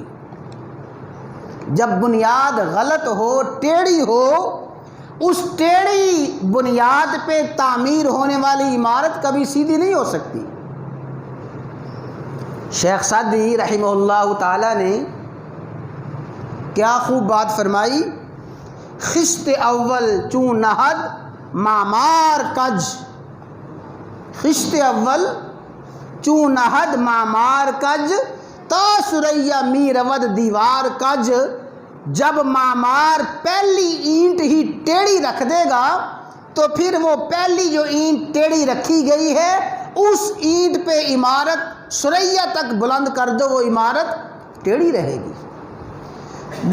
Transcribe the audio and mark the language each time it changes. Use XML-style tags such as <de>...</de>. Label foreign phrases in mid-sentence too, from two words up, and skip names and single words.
<ur>جب بنیاد غلط ہو، ٹیڑھی ہو، اس ٹیڑھی بنیاد پہ تعمیر ہونے والی عمارت کبھی سیدھی نہیں ہو سکتی۔ شیخ سعدی رحمہ اللہ تعالی نے کیا خوب بات فرمائی،</ur> <fa>خشت اول چون نہد معمار کج، خشت اول چون نہد معمار کج تا سریا می رود دیوار کج۔</fa> <ur>جب معمار پہلی اینٹ ہی ٹیڑھی رکھ دے گا تو پھر وہ پہلی جو اینٹ ٹیڑھی رکھی گئی ہے اس اینٹ پہ عمارت سریا تک بلند کر دو، وہ عمارت ٹیڑھی رہے گی۔</ur>